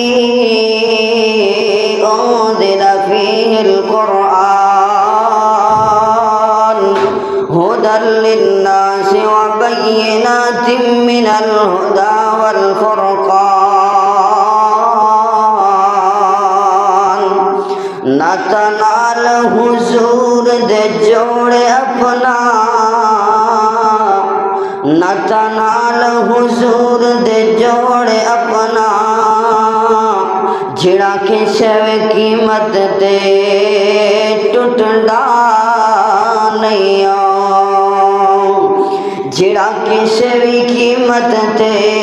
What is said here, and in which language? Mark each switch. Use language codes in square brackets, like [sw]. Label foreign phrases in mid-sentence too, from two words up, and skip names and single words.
[ar] أنزل فيه القرآن هدى للناس وبينات من الهدى [pa] والفرقان نہ تنال حضور دے جوڑے اپنا نہ تنال حضور دے جوڑے اپنا جڑا کسے قیمت تے ٹوٹدا نہیں جڑا کسے بھی قیمت تے